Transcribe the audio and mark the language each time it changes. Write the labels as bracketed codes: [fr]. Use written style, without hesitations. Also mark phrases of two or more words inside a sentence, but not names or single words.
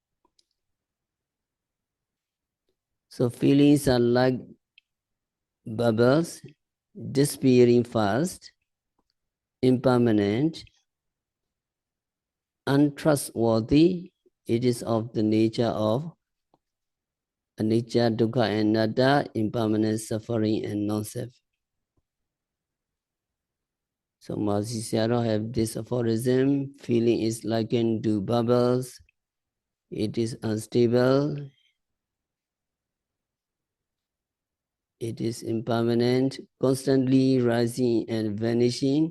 [en] So feelings are like bubbles, disappearing fast, impermanent, untrustworthy. It is of the nature of anicca, dukkha, and anatta, impermanent, suffering, and non-self. So Mahasi Sayadaw have this aphorism: feeling is likened to bubbles. It is unstable. It is impermanent, constantly rising and vanishing.